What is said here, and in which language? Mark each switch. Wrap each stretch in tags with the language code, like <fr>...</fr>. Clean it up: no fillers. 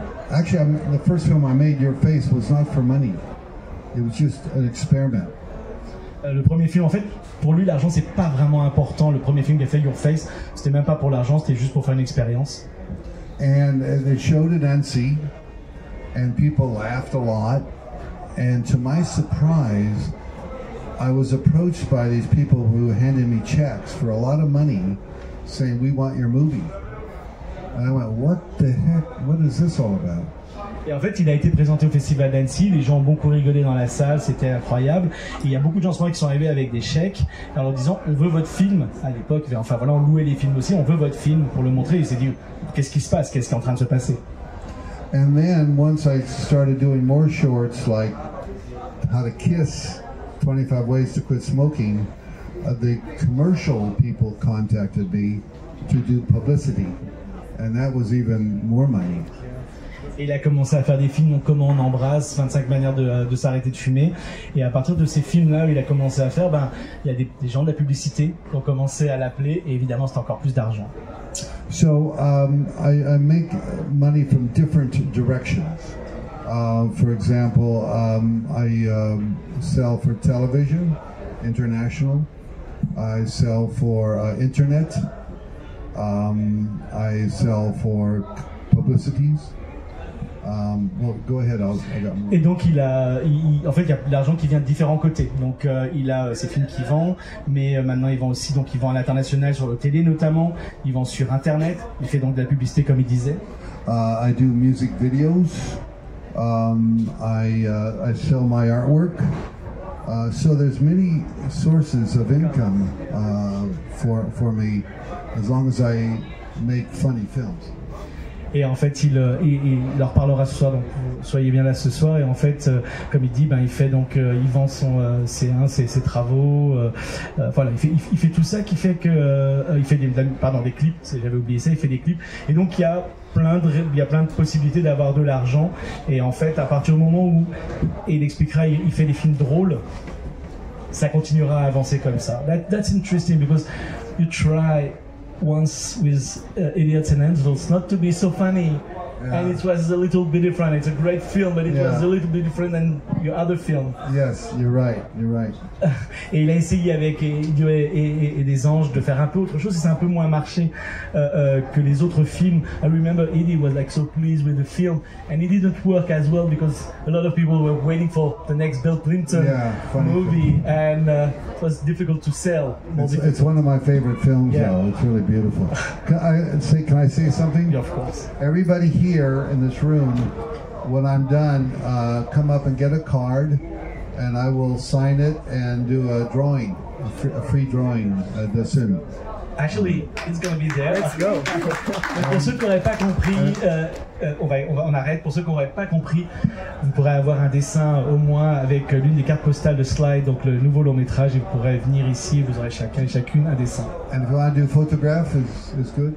<en>Actually, the first film I made, Your Face, was not for money. It was just an experiment.</en> <fr>Le premier film, en fait, pour lui, l'argent, c'est pas vraiment important. Le premier film qu'il a fait, Your Face, c'était même pas pour l'argent, c'était juste pour faire une expérience.</fr> <en>And they showed it at Annecy, and people laughed a lot. And to my surprise, I was approached by these people who handed me checks for a lot of money, saying, "We want your movie." And I went, "What the heck? What is this all about?"</en> <fr>Et en fait, il a été présenté au Festival d'Annecy, les gens ont beaucoup rigolé dans la salle, c'était incroyable. Et il y a beaucoup de gens en ce moment qui sont arrivés avec des chèques en leur disant on veut votre film. À l'époque, enfin voilà, on louait les films aussi, on veut votre film pour le montrer. Et il s'est dit qu'est-ce qui se passe, qu'est-ce qui est en train de se passer.</fr> <en>And then once I started doing more shorts like How to Kiss, 25 Ways to Quit Smoking, the commercial people contacted me to do publicity. And that was even more money.</en> <fr>Et il a commencé à faire des films, donc Comment on embrasse, 25 manières de s'arrêter de fumer. Et à partir de ces films-là, il a commencé à faire, il y a des gens de la publicité qui ont commencé à l'appeler, et évidemment, c'est encore plus d'argent.</fr> <en>So I make money from different directions. For example, I sell for television, international. I sell for internet. I sell for publicities. Well, go ahead, I got more.</en> <fr>Et donc en fait, il y a de l'argent qui vient de différents côtés. Donc il a ses films qui vendent, mais maintenant il vend aussi, donc il vend à l'international sur la télé notamment. Il vend sur internet. Il fait donc de la publicité comme il disait.</fr> <en>I do music videos. I sell my artwork. So there's many sources of income for me, as long as I make funny films.</en> <fr>Et en fait, il leur parlera ce soir, donc soyez bien là ce soir. Et en fait, comme il dit, il fait donc, il vend ses travaux. Voilà, il fait tout ça qui fait que il fait des clips. J'avais oublié ça. Il fait des clips. Et donc il y a plein de possibilités d'avoir de l'argent. Et en fait, à partir du moment où, et il expliquera, il fait des films drôles, ça continuera à avancer comme ça.</fr> <en>That's interesting because you try once with Idiots and Angels not to be so funny, and it was a little bit different. It's a great film, but it was a little bit different than your other film. Yes, you're right.</en> <fr>Et il a essayé avec Idiot et des Anges de faire un peu autre chose, et c'est un peu moins marché que les autres films.</fr> <en>I remember Eddie was like so pleased with the film, and it didn't work as well because a lot of people were waiting for the next Bill Clinton movie, and it was difficult to sell. It's one of my favorite films, though. It's really beautiful. Can I say something? Yeah, of course. Everybody here in this room, when I'm done, come up and get a card, and I will sign it and do a drawing, a free drawing dessin. Actually, it's gonna be there. Let's go.</en> <fr>Pour ceux qui n'auraient pas compris, on arrête. Pour ceux qui n'auraient pas compris, vous pourrez avoir un dessin au moins avec l'une des cartes postales de Slide, donc le nouveau long métrage, et vous pourrez venir ici, vous aurez chacun et chacune un dessin.</fr> <en>And if you want to do photograph, is good.</en>